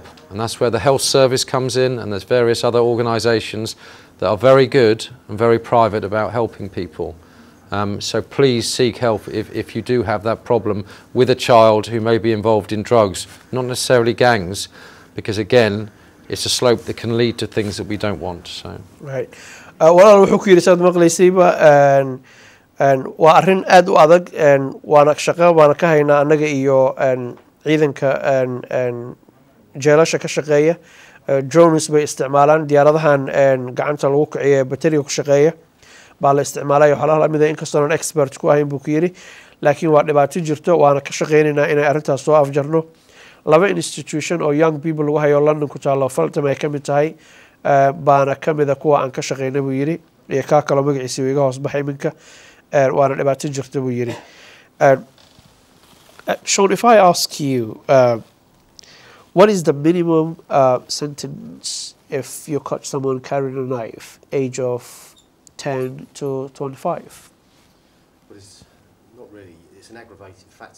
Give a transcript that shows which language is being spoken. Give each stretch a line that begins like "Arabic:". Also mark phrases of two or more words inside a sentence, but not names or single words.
English: And that's where the health service comes in, and there's various other organisations that are very good and very private about helping people. So please seek help if you do have that problem with a child who may be involved in drugs, not necessarily gangs, because again, it's a slope that can lead to things that we don't want. So. Right.
Somali: walaal wuxuu ku yidhi saad maqlaysayba waa arrin aad u adag waana shaqo waana ka haynaa annaga iyo ciidanka jeelasha ka shaqeeya drones bay isticmaalaan diyaaradahan gacanta lagu kiciyo bateriga ku shaqeeya baa la isticmaalaya waxyaalaha lamid ah inkastoonan expert ku ahayn buu ku yidhi laakiin waa dhibaato jirto waana ka shaqeynaynaa inay arrintaas soo afjarno laba institution oo
English: young people
Somali: lagu hayo London ku taalo Feltham ay ka mid tahay baana ka mid ah kuwa aan ka shaqeynay buu yidhi iyo kaa kaloo magaciisa iga hoos baxay iminka waana dhibaato jirto buu yidhi
English: Sean, if I ask you what is the minimum sentence if you catch someone carrying a knife, age of 10 to 25? Well, it's not really, it's an aggravating factor.